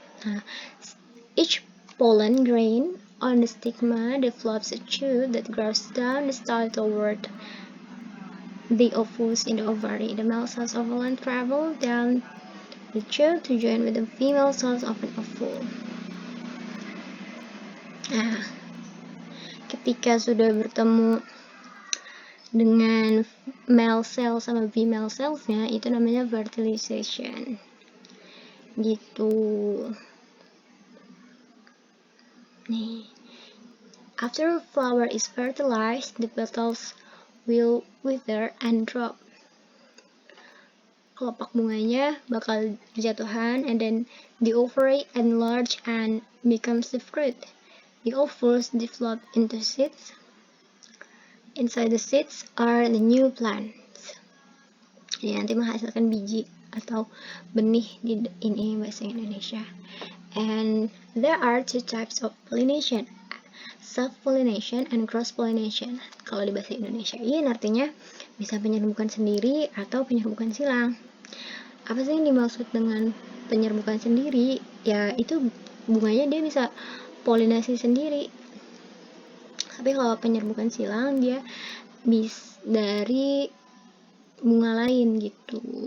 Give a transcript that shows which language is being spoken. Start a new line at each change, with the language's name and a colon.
English: Nah, each pollen grain on the stigma develops a tube that grows down the style toward the ovules in the ovary. The male cells of pollen travel down the tube to join with the female cells of an ovule.
Indonesian: Nah, ketika sudah bertemu dengan male cell sama female cellsnya, itu namanya fertilization gitu.
English: Nih, after a flower is fertilized, the petals will wither and drop.
Indonesian: Kelopak bunganya bakal berjatuhan,
English: and then the ovary enlarge and becomes the fruit. The ovules develop into seeds. Inside the seeds are the new plants.
Indonesian: Jadi nanti menghasilkan biji atau benih di ini bahasa Indonesia.
English: And there are two types of pollination, self-pollination and cross-pollination.
Indonesian: Kalau di bahasa Indonesia ini artinya bisa penyerbukan sendiri atau penyerbukan silang. Apa sih yang dimaksud dengan penyerbukan sendiri? Ya itu bunganya dia bisa polinasi sendiri. Tapi kalau penyerbukan silang dia bisa dari bunga lain gitu.